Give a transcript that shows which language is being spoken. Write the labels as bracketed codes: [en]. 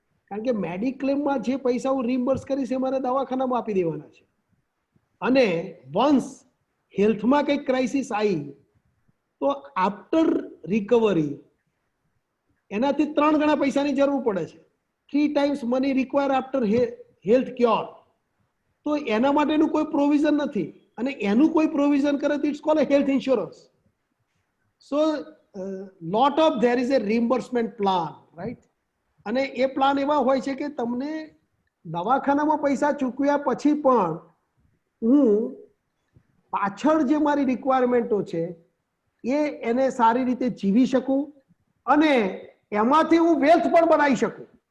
[gu] કારણ કે મેડિક્લેમમાં જે પૈસા હું રિમ્બર્સ કરીશ એ મારે દવાખાનામાં આપી દેવાના છે, અને વન્સ હેલ્થમાં કંઈક ક્રાઇસિસ આવી તો આફ્ટર રિકવરી એનાથી 3 ગણા પૈસાની જરૂર પડે છે. [en] 3 times money require after health cure. [gu] તો એના માટેનું કોઈ પ્રોવિઝન નથી, અને એનું કોઈ પ્રોવિઝન કરે તો [en] It's called a health insurance. So lot of there is a reimbursement plan, right? [gu] અને એ પ્લાન એવા હોય છે કે તમને દવાખાનામાં પૈસા ચૂકવ્યા પછી પણ હું પાછળ જે મારી રિક્વાયરમેન્ટો છે એને સારી રીતે જીવી શકું અને એમાંથી હું વેલ્થ પણ બનાવી શકું.